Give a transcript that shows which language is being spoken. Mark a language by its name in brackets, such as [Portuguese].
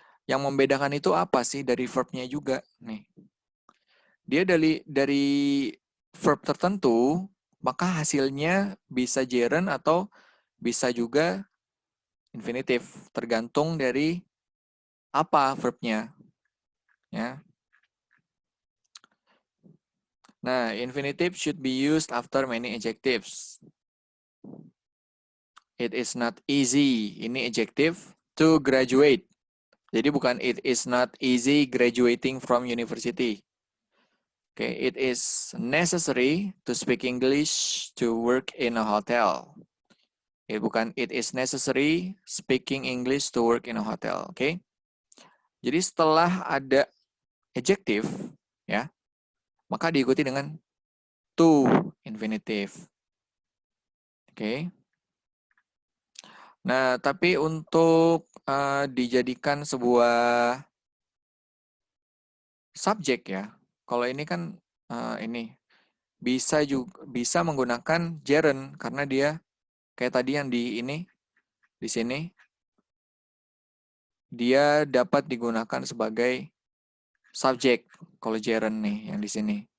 [Indonesian] Yang membedakan itu apa sih dari verbnya juga nih? Dia dari verb tertentu, maka hasilnya bisa gerund atau bisa juga infinitif, tergantung dari apa verbnya. Ya. [English] Nah, infinitive should be used after many adjectives. It is not easy, ini adjective, to graduate. [Indonesian] Jadi bukan [English] it is not easy graduating from university. Okay, it is necessary to speak English to work in a hotel. [Indonesian] Bukan [English] it is necessary speaking English to work in a hotel. Okay? [Indonesian] Jadi setelah ada adjective, ya, maka diikuti dengan to infinitive. Okay? Nah, tapi untuk dijadikan sebuah subjek ya, kalau ini kan ini bisa menggunakan gerund karena dia kayak tadi yang di sini dia dapat digunakan sebagai subjek kalau gerund nih yang di sini.